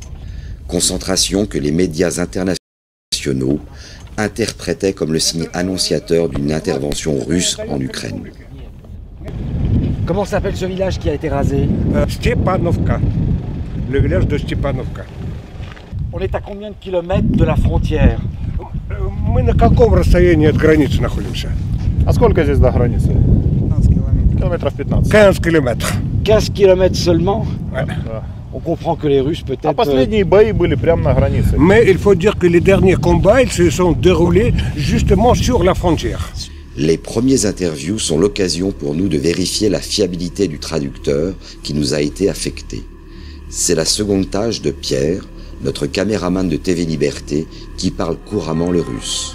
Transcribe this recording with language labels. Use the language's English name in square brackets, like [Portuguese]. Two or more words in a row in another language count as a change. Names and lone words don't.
[French] Concentration que les médias internationaux interprétaient comme le signe annonciateur d'une intervention russe en Ukraine. Comment s'appelle ce village qui a été rasé? Stepanovka. Le village de Stepanovka. On est à combien de kilomètres de la frontière? [Russian] Мы на каком расстоянии от границы находимся? А сколько здесь до границы? 15 километров. Километров 15. 15 километров. [French] 15 kilomètres seulement? Ouais. On comprend que les Russes peut-être... [Russian] А последние бои были прямо на границе. [French] Mais il faut dire que les derniers combats, ils se sont déroulés justement sur la frontière. Les premiers interviews sont l'occasion pour nous de vérifier la fiabilité du traducteur qui nous a été affecté. C'est la seconde tâche de Pierre, notre caméraman de TV Liberté, qui parle couramment le russe.